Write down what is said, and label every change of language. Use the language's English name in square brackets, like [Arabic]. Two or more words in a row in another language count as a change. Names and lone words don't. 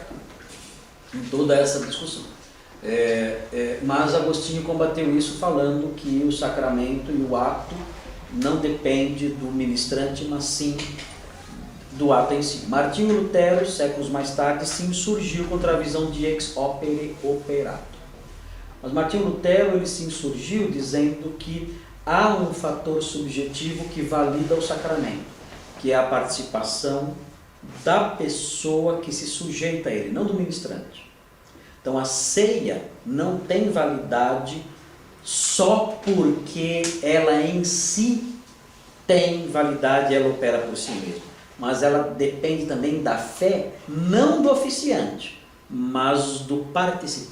[Portuguese] Em toda essa discussão. Mas Agostinho combateu isso falando que o sacramento e o ato não depende do ministrante, mas sim do ato em si. Martinho Lutero, séculos mais tarde, se insurgiu contra a visão de [Latin] ex opere operato. [Portuguese] Mas Martinho Lutero ele se insurgiu dizendo que há um fator subjetivo que valida o sacramento, que é a participação da pessoa que se sujeita a ele, não do ministrante. Então a ceia não tem validade só porque ela em si tem validade, ela opera por si mesma, mas ela depende também da fé, não do oficiante, mas do participante.